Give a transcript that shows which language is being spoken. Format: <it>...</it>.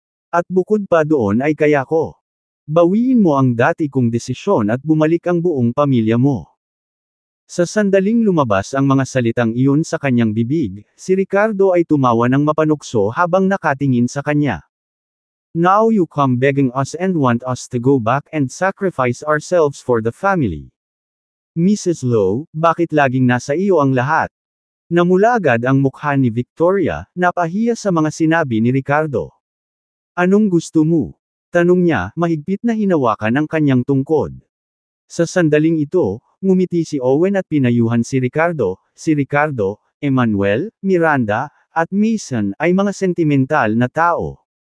<tl>At bukod pa doon ay kaya ko. Bawiin mo ang dati kong desisyon at bumalik ang buong pamilya mo. Sa sandaling lumabas ang mga salitang iyon sa kanyang bibig, si Ricardo ay tumawa ng mapanukso habang nakatingin sa kanya.</tl> <en>Now you come begging us and want us to go back and sacrifice ourselves for the family. Mrs.</en> <tl>Low, bakit laging nasa iyo ang lahat? Namula agad ang mukha ni Victoria, napahiya sa mga sinabi ni Ricardo. Anong gusto mo? Tanong niya, mahigpit na hinawakan ang kanyang tungkod. Sa sandaling ito, ngumiti si Owen at pinayuhan si Ricardo, Emmanuel, Miranda, at Mason ay mga sentimental na tao.</tl>